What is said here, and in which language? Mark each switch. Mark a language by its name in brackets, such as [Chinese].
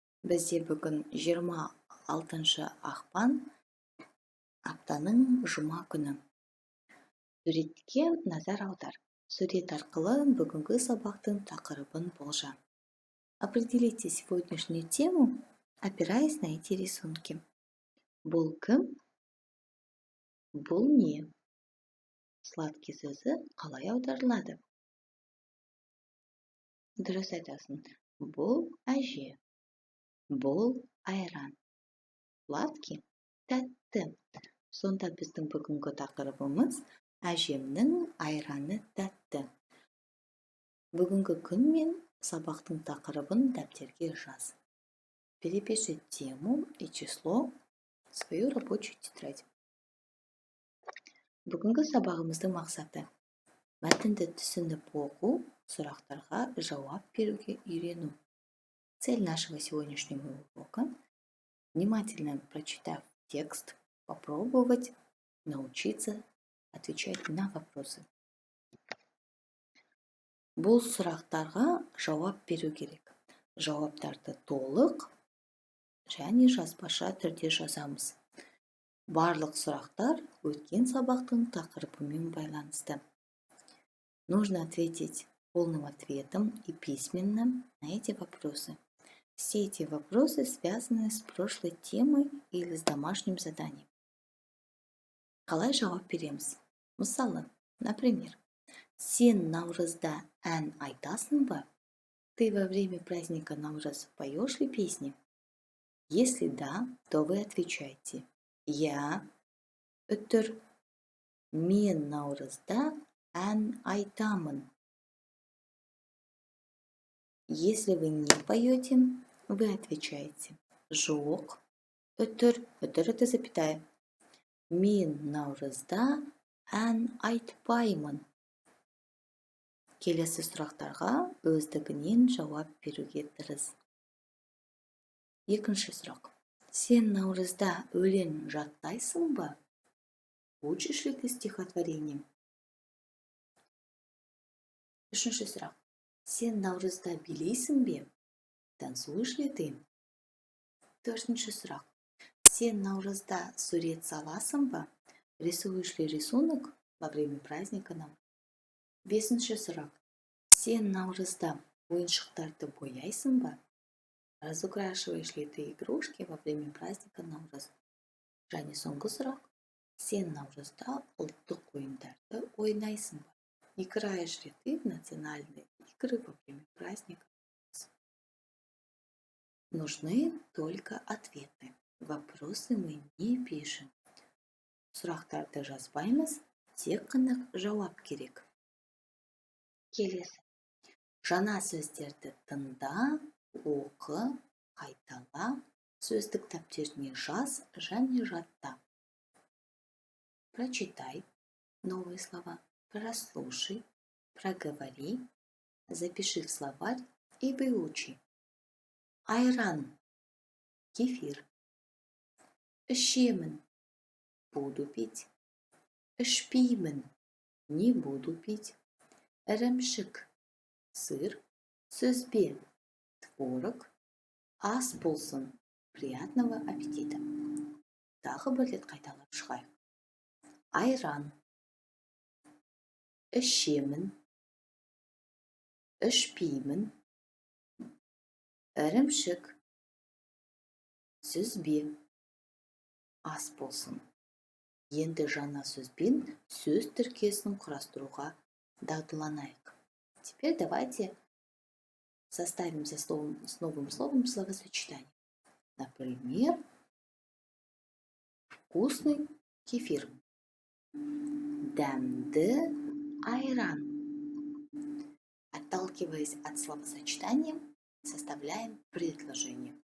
[Kazakh] Бізде бүгін 26 ақпан, аптаның жұма күні. Суретке назар аудар. Сурет арқылы бүгінгі сабақтың тақырыбын болжа. [Russian] Определите сегодняшнюю тему, опираясь на эти рисунки. [Kazakh] Бұл кім? Бұл не? Сладкий сөзі қалай аударылады? Дұрыс айтасың. Бұл әже. Бұл айран. Сладкий тәтті. Сонда біздің бүгінгі тақырыбымыз әжемнің айраны тәтті. Бүгінгі күн мен сабақтың тақырыбын дәптерге жаз. [Russian] Перепиши тему и число в свою рабочую тетрадь. [Kazakh] Бүгінгі сабағымыздың мақсаты мәтінді түсініп оқу, сұрақтарға жауап беруге үйрену. [Russian] Цель нашего сегодняшнего урока – внимательно прочитав текст, попробовать научиться отвечать на вопросы. [Kazakh] Бұл сұрақтарға жауап беру керек. Жауаптарды толық және жазбаша түрде жазамыз. Барлық сұрақтар өткен сабақтың тақырыбымен байланысты. [Russian] Нужно ответить полным ответом и письменно на эти вопросы. Все эти вопросы связаны с прошлой темой или с домашним заданием. [Kazakh] Қалай жауап береміз? Мысалы, например, сен Наурызда ән айтасың ба? [Russian] Ты во время праздника Наурыз поешь ли песни? Если да, то вы отвечаете: Я үтір. [Kazakh] Мен Наурызда ән айтамын. [Russian] Если вы не поете, вы отвечаете: Жоқ, үтір. Үтір это запятая. [Kazakh] Мен Наурызда ән айтпаймын. Келесі сұрақтарға өздігінен жауап беруге тырыс. Екінші сұрақ. Сен Наурызда өлең жаттайсың ба? [Russian] Учишь ли ты стихотворение? [Kazakh] Үшінші сұрақ. Сен Наурызда билейсің бе? [Russian] Танцуешь ли ты? [Kazakh] Төртінші сұрақ. Сен Наурызда сурет саласың ба? [Russian] Рисуешь ли рисунок во время праздника Наурыз? [Kazakh] Бесінші сұрақ. Сен Наурызда ойыншықтарды бояйсың ба? [Russian] Разукрашиваешь ли ты игрушки во время праздника Наурыз? [Kazakh] Және соңғы сұрақ. Сен Наурызда ұлттық ойындарды ойнайсың ба? [Russian] Играешь ли ты в национальные игры во время праздника Наурыз? Нужны только ответы. Вопросы мы не пишем. [Kazakh] Сұрақтарды жазбаймыз, тек қана жауап керек. Келесі. Жаңа сөздерді тыңда, оқы, қайтала, сөздік дәптеріне жаз және жатта. [Russian] Прочитай новые слова, прослушай, проговори, запиши в словарь и выучи. [Kazakh] Айран, кефир. Ішемін, [Russian] буду пить. Ішпеймін, не буду пить. Ірімшік, сыр. [Kazakh] Сүзбе, творог. Ас болсын, [Russian] приятного аппетита. [Kazakh] Тағы бір рет қайталап шығайық. Айран. Ішемін. Ішпеймін. Ірімшік. Сүзбе. Ас болсын. Енді жаңа сөзбен сөз тіркесін құрастыруға дағдыланайық. [Russian] Теперь давайте составим с новым словом словосочетание. Например, вкусный кефир. [Kazakh] Дәмді айран. [Russian] Отталкиваясь от словосочетания, составляем предложение.